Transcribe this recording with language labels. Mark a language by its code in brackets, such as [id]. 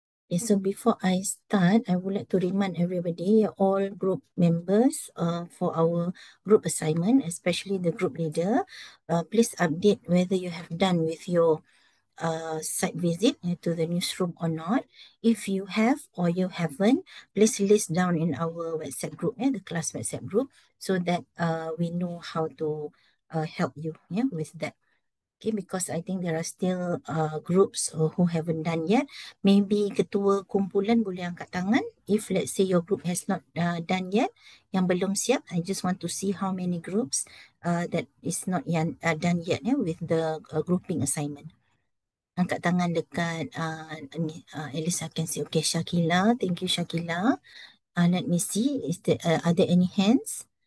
[en] Okay, so before I start, I would like to remind everybody, all group members, for our group assignment, especially the group leader, please update whether you have done with your site visit to the newsroom or not. If you have or you haven't, please list down in our WhatsApp group, the class WhatsApp group, so that we know how to help you with that. Okay, because I think there are still groups who haven't done yet. [ms] Maybe ketua kumpulan boleh angkat tangan. [en] If let's say your group has not done yet, [ms] yang belum siap, [en] I just want to see how many groups that is not done yet with the grouping assignment. [ms] Angkat tangan dekat ni, [en] at least I can see. Okay, Shakila, thank you Shakila. Let me see, are there any hands?